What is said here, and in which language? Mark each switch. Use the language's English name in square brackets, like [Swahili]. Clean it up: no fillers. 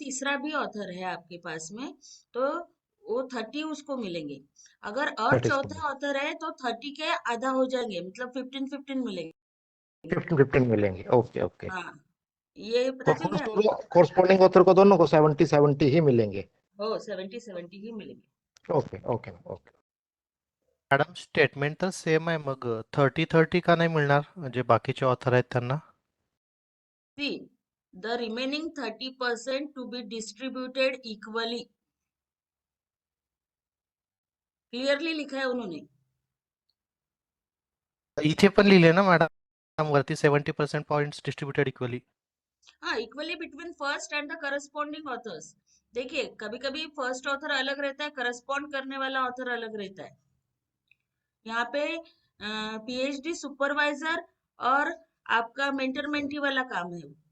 [Hindi] तीसरा भी ऑथर है आपके पास में, तो वो 30 उसको मिलेंगे। अगर और [English] that is [Hindi] चौथा ऑथर है तो 30 के आधा हो जाएंगे, मतलब 15-15 मिलेंगे। 15 मिलेंगे ओके ओके। हाँ, ये तो पता चल गया। कोरस्पॉन्डिंग ऑथर को दोनों को 70 ही मिलेंगे। हो 70-70 ही मिलेंगे। [English] okay okay okay [Marathi] madam statement तर सेम आहे मग 30-30 का नाही मिळणार जे बाकीचे ऑथर आहेत त्यांना? [English] see, the remaining 30% to be distributed equally, [Hindi] clearly लिखा है उन्होंने। [Marathi] इथे पण लिहिले ना मॅडम वरती 70% [English] Points distributed equally. [Hindi] हाँ, [English] Equally between first and the corresponding authors. [Hindi] देखिए, कभी कभी फर्स्ट ऑथर अलग रहता है, करस्पॉन्ड करने वाला ऑथर अलग रहता है। यहाँ पे पीएचडी सुपरवाइजर और आपका मेंटर मेंटी वाला काम है।